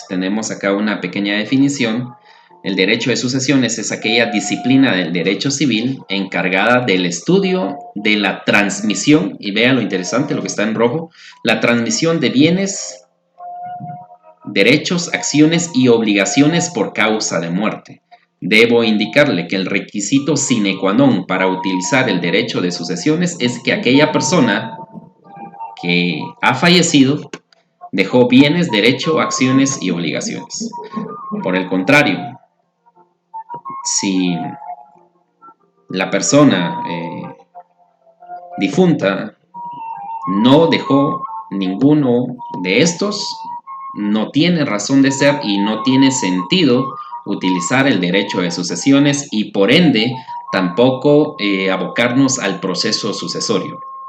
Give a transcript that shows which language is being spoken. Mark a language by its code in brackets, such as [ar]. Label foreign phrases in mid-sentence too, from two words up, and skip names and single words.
[es] Tenemos acá una pequeña definición. El derecho de sucesiones es aquella disciplina del derecho civil encargada del estudio de la transmisión, y vea lo interesante, lo que está en rojo, la transmisión de bienes, derechos, acciones y obligaciones por causa de muerte. Debo indicarle que el requisito [la] sine qua non [es] para utilizar el derecho de sucesiones es que aquella persona que ha fallecido dejó bienes, derecho, acciones y obligaciones. Por el contrario, si la persona difunta no dejó ninguno de estos, no tiene razón de ser y no tiene sentido utilizar el derecho de sucesiones y por ende tampoco abocarnos al proceso sucesorio.